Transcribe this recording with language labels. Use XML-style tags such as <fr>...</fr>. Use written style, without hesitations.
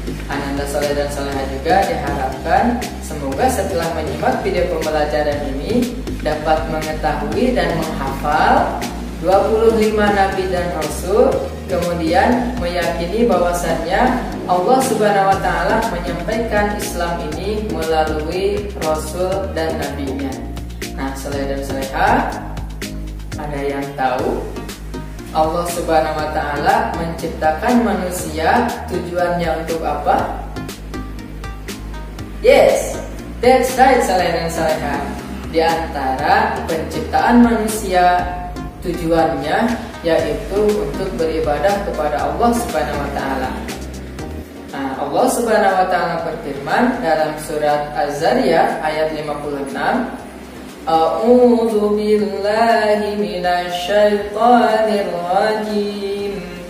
<id>Ananda saleh dan saleha juga diharapkan semoga setelah menyimak video pembelajaran ini dapat mengetahui dan menghafal 25 Nabi dan Rasul, kemudian meyakini bahwasannya Allah Subhanahu wa Ta'ala menyampaikan Islam ini melalui Rasul dan Nabi-Nya. Saleh dan saleha, ada yang tahu Allah Subhanahu wa Ta'ala menciptakan manusia tujuannya untuk apa?</id> <en>Yes, that's right saleh dan saleha.</en> <id>Di antara penciptaan manusia tujuannya yaitu untuk beribadah kepada Allah Subhanahu wa Ta'ala. Allah Subhanahu wa Ta'ala berfirman dalam surat Az-Zariyat ayat 56,</id> <ar>A'udzu billahi minasy syaithanir rajim.</ar>